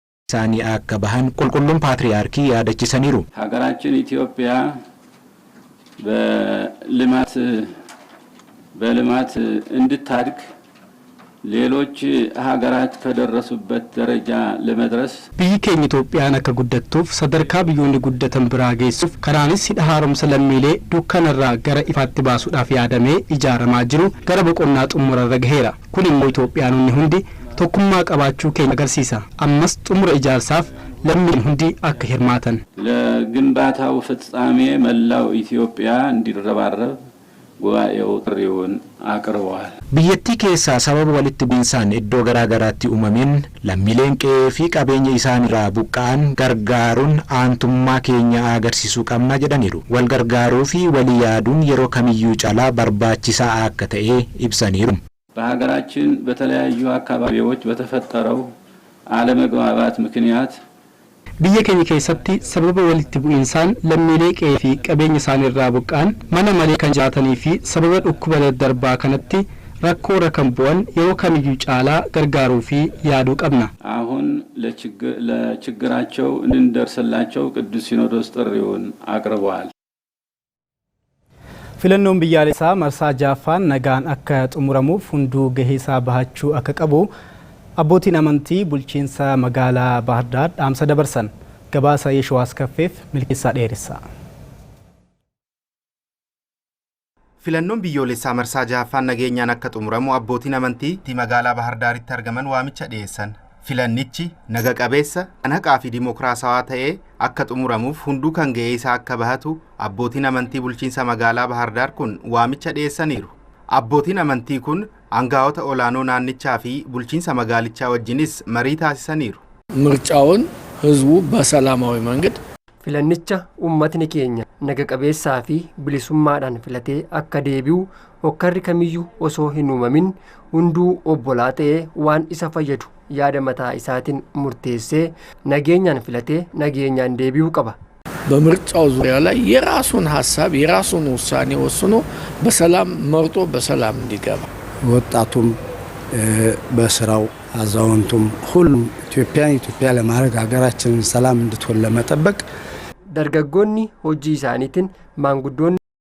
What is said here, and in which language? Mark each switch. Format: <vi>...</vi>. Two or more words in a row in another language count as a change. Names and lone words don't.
<om>isaanii akka bahan qulqulluun paatriyaarkii yaadachisaniiru.</om> <am>ሀገራችን ኢትዮጵያ በልማት እንድታድግ ሌሎች ሀገራት ከደረሱበት ደረጃ ለመድረስ</am> <om>biyyi keenya Itoophiyaan akka guddattuuf sadarkaa biyyoonni guddatan biraa geessuuf karaanis hidha haaromsa lammiilee dukkanarraa gara ifaatti baasuudhaaf yaadamee ijaaramaa jiru gara boqonnaa xumurarra gaheera. Kun immoo Itoophiyaanonni hundi tokkummaa qabaachuu keenya agarsiisa. Ammas xumura ijaarsaaf lammiin hundi akka hirmaatan.</om> <am>ለግንባታው ፍጻሜ መላው ኢትዮጵያ እንዲረባረብ ጉባኤው ጥሪውን አቅርበዋል።</am> <om>biyyattii keessaa sababa walitti bu'iinsaan iddoo garaagaraatti uumameen lammiileen qe'ee fi qabeenya isaanirraa buqqa'an gargaaruun aantummaa keenya agarsiisuu qabna jedhaniiru. Wal gargaaruu fi walii yaaduun yeroo kamiyyuu caalaa barbaachisaa akka ta'e ibsaniiru.</om> <am>በሀገራችን በተለያዩ አካባቢዎች በተፈጠረው አለመግባባት ምክንያት</am> <om>biyya keenya keessatti sababa walitti bu'iinsaan lammiilee qe'ee fi qabeenya isaanirraa buqqa'an mana malee kan jiraatanii fi sababa dhukkuba daddarbaa kanatti rakkoorra kan bu'an yeroo kamiyyuu caalaa gargaaruu fi yaaduu qabna.</om> <am>አሁን ለችግራቸው እንድንደርስላቸው ቅዱስ ሲኖዶስ ጥሪውን አቅርበዋል።</am> <om>filannoon biyyaalessaa marsaa jaaffaan nagaan akka xumuramuuf hunduu gaheesaa bahachuu akka qabu abbootiin amantii bulchiinsa magaalaa Bahar Daar dhaamsa dabarsan. Gabaasa Yeeshuwaas Kaffeef milkeessaa dheeressa. Filannoon biyyoolessaa marsaa jaaffaan nageenyaan akka xumuramu abbootiin amantii magaalaa Bahar Daaritti argaman waamicha dhiyeessan. Filannichi naga qabeessa, haqaa fi dimokiraasawaa ta'ee akka xumuramuuf hunduu kan gaheesaa akka bahatu abbootiin amantii bulchiinsa magaalaa Bahar Daar kun waamicha dhiyeessaniiru. Abbootiin amantii kun aangaa'ota olaanoo naannichaa fi bulchiinsa magaalichaa wajjinis marii taasisaniiru.</om> <am>ምርጫውን ህዝቡ በሰላማዊ መንገድ</am> <om>filannicha uummatni keenya naga qabeessaa fi bilisummaadhaan filatee akka deebi'u hokkarri kamiyyuu osoo hin uumamin hunduu obbolaa ta'ee waan isa fayyadu yaada mataa isaatiin murteessee nageenyaan filatee nageenyaan deebi'uu qaba.</om> <am>በምርጫው ዙሪያ ላይ የራሱን ሐሳብ የራሱን ውሳኔ ወስኖ በሰላም መርጦ በሰላም እንዲገባ ወጣቱም በስራው አዛውንቱም ሁሉም ኢትዮጵያ ለማድረግ ሀገራችንን ሰላም እንድትሆን ለመጠበቅ</am> <om>dargaggoonni hojii isaaniitiin maanguddoonni</om>